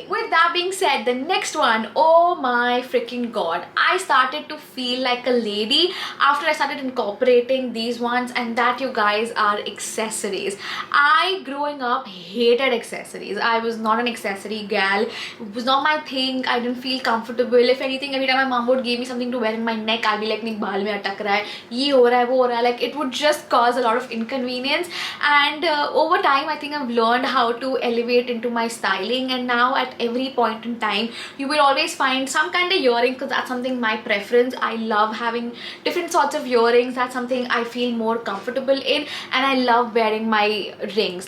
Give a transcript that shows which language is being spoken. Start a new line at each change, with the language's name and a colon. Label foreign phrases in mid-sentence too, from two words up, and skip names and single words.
English: With that being said, the next one, oh my freaking god, I started to feel like a lady after I started incorporating these ones, and that, you guys, are accessories. I growing up hated accessories. I was not an accessory gal, was not dumb I think. I didn't feel comfortable. If anything, every time my mom would give me something to wear in my neck, I'd be like,
Hindi: नहीं बाल में अटक रहा है, ये हो रहा है, वो हो रहा है.
English: Like it would just cause a lot of inconvenience. And over time, I think I've learned how to elevate into my styling, and now at every point in time you will always find some kind of earring, because that's something my preference. I love having different sorts of earrings. That's something I feel more comfortable in, and I love wearing my rings.